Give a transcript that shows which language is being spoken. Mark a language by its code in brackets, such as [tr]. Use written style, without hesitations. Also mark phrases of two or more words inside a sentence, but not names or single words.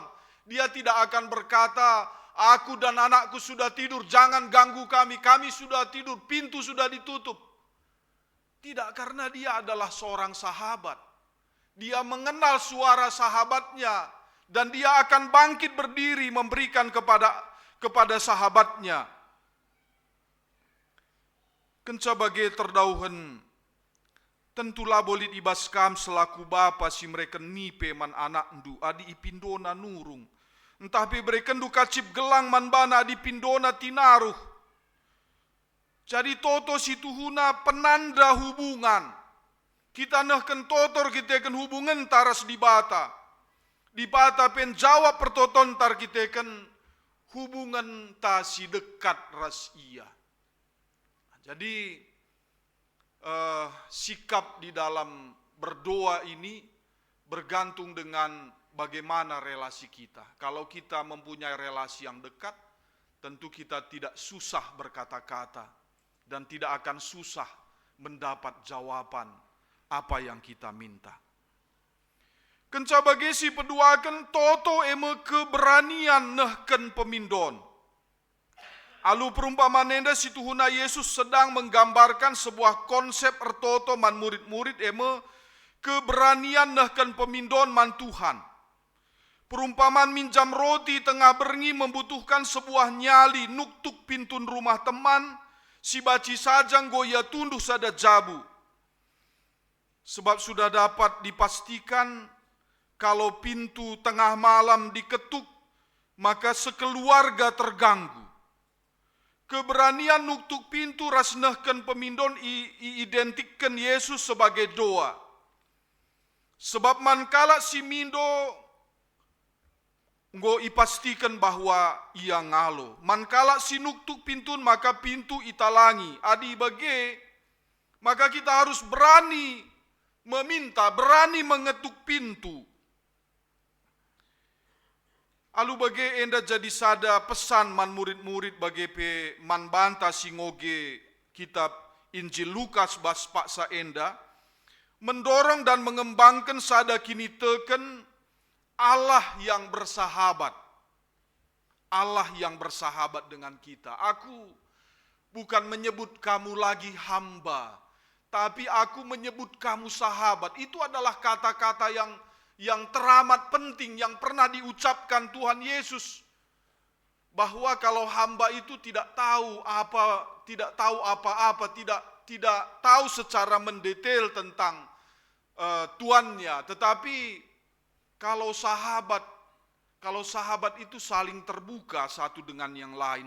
[id] Dia tidak akan berkata, aku dan anakku sudah tidur, jangan ganggu kami sudah tidur, pintu sudah ditutup. Tidak, karena dia adalah seorang sahabat. Dia mengenal suara sahabatnya, dan dia akan bangkit berdiri memberikan kepada sahabatnya. [btx] Kenca bagai terdauhan, tentulah bolit ibas kam selaku bapa si mereka nipe man anak ndu adi ipindona nurung. Entah pe mereka ndu kacip gelang man bana adi pindona tinaruh. Jadi toto si tuhuna penanda hubungan. Kita nehken totor kita ken hubungan taras di bata. Di bata pen jawab pertoton tar kita ken hubungan ta si dekat ras iya. [id] Jadi sikap di dalam berdoa ini bergantung dengan bagaimana relasi kita. Kalau kita mempunyai relasi yang dekat, tentu kita tidak susah berkata-kata dan tidak akan susah mendapat jawaban apa yang kita minta. [btx] Kenca bagesi peduakan toto eme keberanian nehken pemindon. Alu perumpamaan enda situhuna Yesus [id] sedang menggambarkan sebuah konsep [btx] ertoto man murid-murid eme keberanian nehken pemindon man Tuhan. Perumpamaan minjam roti tengah berngi [id] membutuhkan sebuah nyali [btx] nuktuk pintun rumah teman, si baci sajang goya tunduh sada jabu. [id] Sebab sudah dapat dipastikan kalau pintu tengah malam diketuk, maka sekeluarga terganggu. [btx] Keberanian nuktuk pintu rasnehken pemindon identikkan [id] Yesus sebagai doa. [btx] Sebab mankala si mindo nggo ipastikan [id] bahwa ia [btx] ngalo. Mankala si nuktuk pintun maka pintu italangi. [id] Adi bage, maka kita harus berani meminta, berani mengetuk pintu. [btx] Alu bage enda jadi sada pesan man murid-murid bage pe man banta singoge kitab Injil Lukas bas paksa enda [id] mendorong dan mengembangkan [btx] sada kini teken [id] Allah yang bersahabat. Allah yang bersahabat dengan kita. Aku bukan menyebut kamu lagi hamba, tapi aku menyebut kamu sahabat. Itu adalah kata-kata yang teramat penting yang pernah diucapkan Tuhan Yesus, bahwa kalau hamba itu tidak tahu apa-apa, tidak tahu secara mendetail tentang tuannya, tetapi kalau sahabat itu saling terbuka satu dengan yang lain.